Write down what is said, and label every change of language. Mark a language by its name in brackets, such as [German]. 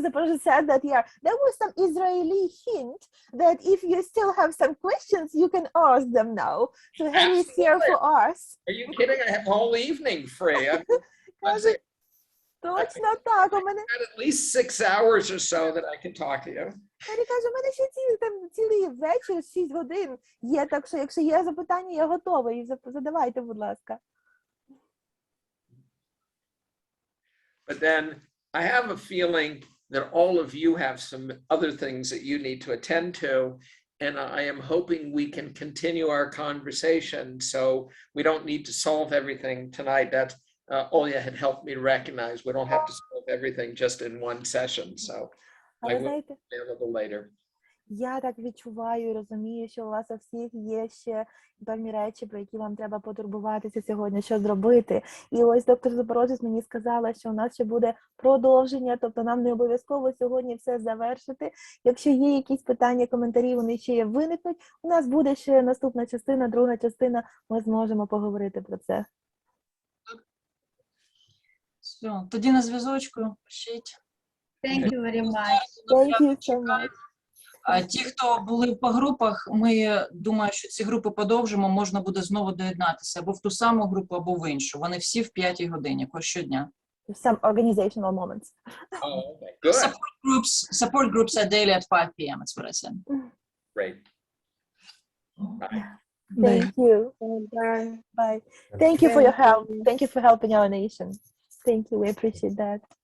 [English] Zaporozhets said that, yeah, there was some Israeli hint that if you still have some questions, you can ask them now. So Harry is here for us. Are you kidding? I have all evening free. [Ukrainian] Каже, точно так, у мене... [English] At least 6 hours or so that I can talk to you. [Ukrainian] Harry каже, у мене ще цілий вечір, 6 годин є, так що якщо є запитання, я готова, і задавайте, будь ласка. [English] But then I have a feeling that all of you have some other things that you need to attend to, and I am hoping we can continue our conversation so we don't need to solve everything tonight. That Olya had helped me recognize. We don't have to solve everything just in one session, so I will be available later. [Ukrainian] Я так відчуваю і розумію, що у вас у всіх є ще певні речі, про які вам треба потурбуватися сьогодні, що зробити. І ось доктор Запорожець мені сказала, що у нас ще буде продовження, тобто нам не обов'язково сьогодні все завершити. Якщо є якісь питання, коментарі, вони ще виникнуть, у нас буде ще наступна частина, друга частина, ми зможемо поговорити про це. Все, тоді на зв'язочку, пишіть. [English] Thank you very much. Thank you so much. [Ukrainian] А ті, хто були по групах, ми думаю, що ці групи подовжимо, можна буде знову доєднатися або в ту саму групу, або в іншу. Вони всі в 5 годині, щодня. [English] Some organizational moments. Oh, okay. Good. Support groups are daily at 5 p.m. That's what I said. Great. Bye. Thank you. Bye. Bye. Thank you for your help. Thank you for helping our nation. Thank you. We appreciate that.